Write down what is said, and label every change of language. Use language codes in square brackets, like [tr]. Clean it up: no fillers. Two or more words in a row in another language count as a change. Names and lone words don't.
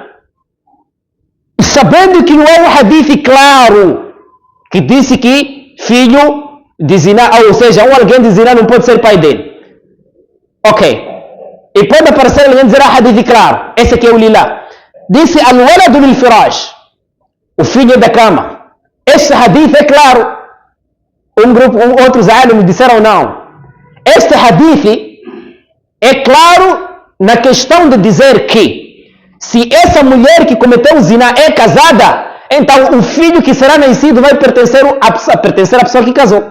[pt] Sabendo que não é um hadith claro que disse que filho de zina, ou seja, alguém de zina não pode ser pai dele. Ok. E pode aparecer alguém dizer hadith claro. Esse aqui é o lilá. Disse [ar] الولد للفراش, [pt] o filho da cama. Este hadith é claro. Outros alunos disseram não. Este hadith é claro na questão de dizer que se essa mulher que cometeu o zina é casada, então o filho que será nascido vai pertencer à pessoa que casou.